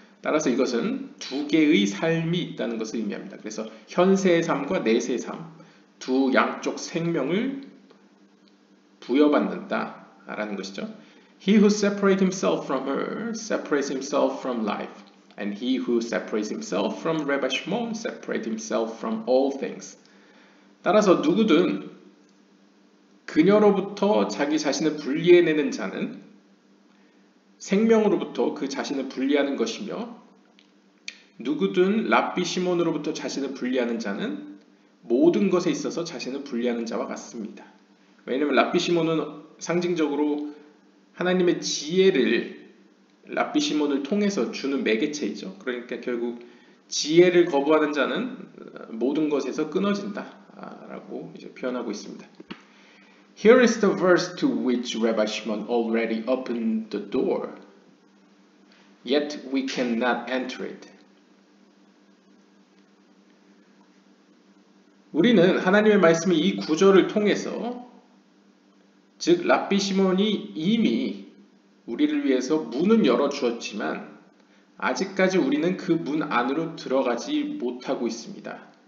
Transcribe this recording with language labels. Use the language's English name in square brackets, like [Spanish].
[Korean] 따라서 이것은 두 개의 삶이 있다는 것을 의미합니다. 그래서 현세의 삶과 내세의 삶, 두 양쪽 생명을 부여받는다 라는 것이죠. [English] He who separates himself from her separates himself from life, and he who separates himself from Rabbi Shimon separates himself from all things. [Korean] 따라서 누구든 그녀로부터 자기 자신을 분리해내는 자는 생명으로부터 그 자신을 분리하는 것이며, 누구든 랍비 시몬으로부터 자신을 분리하는 자는 모든 것에 있어서 자신을 분리하는 자와 같습니다. 왜냐하면 랍비 시몬은 상징적으로 하나님의 지혜를 랍비 시몬을 통해서 주는 매개체이죠. 그러니까 결국 지혜를 거부하는 자는 모든 것에서 끊어진다 라고 이제 표현하고 있습니다. [English] Here is the verse to which Rabbi Shimon already opened the door, yet we cannot enter it. [Korean] 우리는 하나님의 말씀이 이 구절을 통해서, 즉 랍비 시몬이 이미 우리를 위해서 문은 열어주었지만 아직까지 우리는 그 문 안으로 들어가지 못하고 있습니다.